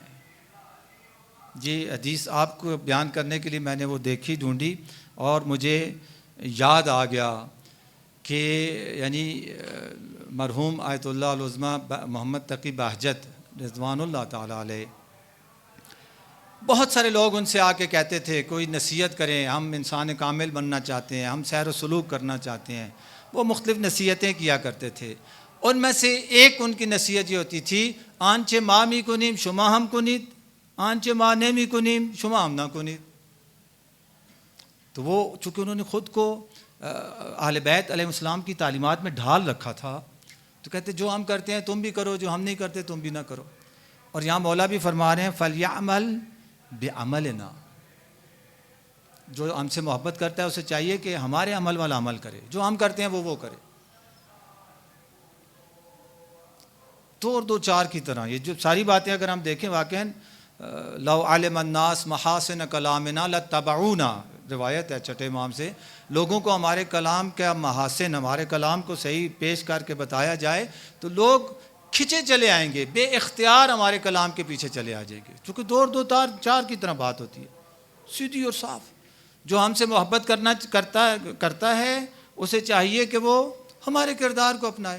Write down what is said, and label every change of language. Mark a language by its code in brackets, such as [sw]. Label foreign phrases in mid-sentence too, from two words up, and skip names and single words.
[ur] جی حدیث آپ کو بیان کرنے کے لیے میں نے وہ دیکھی ڈھونڈی، اور مجھے یاد آ گیا کہ یعنی مرحوم آیت اللہ العظمیٰ محمد تقی بہجت [ar] رضوان اللہ تعالیٰ علیہ، [ur] بہت سارے لوگ ان سے آ کے کہتے تھے کوئی نصیحت کریں، ہم انسان کامل بننا چاہتے ہیں، ہم سیر و سلوک کرنا چاہتے ہیں۔ وہ مختلف نصیحتیں کیا کرتے تھے، ان میں سے ایک ان کی نصیحت یہ ہوتی تھی [fa] آنچے ماں می کنیم شما ہم کنید، آنچے ماں نے می کنیم شما ہم نہ کنید۔ [ur] تو وہ چونکہ انہوں نے خود کو اہل بیت [ar] علیہ السلام [ur] کی تعلیمات میں ڈھال رکھا تھا، تو کہتے جو ہم کرتے ہیں تم بھی کرو، جو ہم نہیں کرتے تم بھی نہ کرو۔ اور یہاں مولا بھی فرما رہے ہیں [ar] فلیعمل بعملنا، [ur] جو ہم سے محبت کرتا ہے اسے چاہیے کہ ہمارے عمل والا عمل کرے، جو ہم کرتے ہیں وہ کرے۔ دو چار کی طرح یہ جو ساری باتیں اگر ہم دیکھیں واقعاً [ar] لو علم الناس محاسن کلامنا لاتبعونا، [ur] روایت ہے چھٹے امام سے، لوگوں کو ہمارے کلام کا محاسن، ہمارے کلام کو صحیح پیش کر کے بتایا جائے تو لوگ کھچے چلے آئیں گے، بے اختیار ہمارے کلام کے پیچھے چلے آ جائیں گے، چونکہ دو چار کی طرح بات ہوتی ہے، سیدھی اور صاف۔ جو ہم سے محبت کرتا ہے اسے چاہیے کہ وہ ہمارے کردار کو اپنائے۔